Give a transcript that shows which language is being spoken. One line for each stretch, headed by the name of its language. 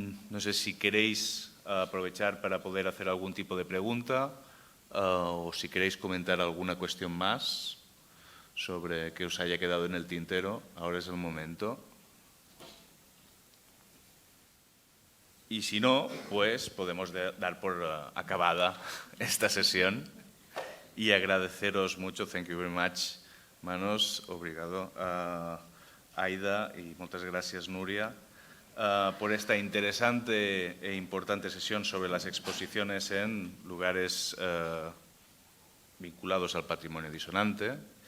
Spanish: No sé si queréis aprovechar para poder hacer algún tipo de pregunta o si queréis comentar alguna cuestión más sobre que os haya quedado en el tintero. Ahora es el momento. Y si no, pues podemos dar por acabada esta sesión y agradeceros mucho.
English: Thank you very much, Manos.
Spanish: Obrigado, Aida, y muchas gracias, Nuria, por esta interesante e importante sesión sobre las exposiciones en lugares vinculados al patrimonio disonante.